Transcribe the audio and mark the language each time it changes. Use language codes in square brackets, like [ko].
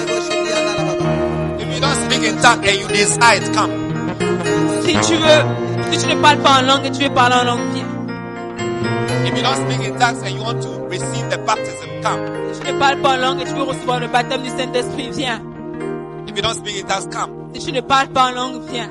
[en] If you don't speak in tongues and you decide, come. [fr] Si tu veux, si tu ne parles pas en langue et tu veux parler en langue, viens. [en] If you don't speak in tongues and you want to receive the baptism, come. [fr] Si tu ne parles pas en langue et tu veux recevoir le baptême du Saint-Esprit, viens. [en] If you don't speak in tongues, come. [fr] Si tu ne parles pas en langue, viens.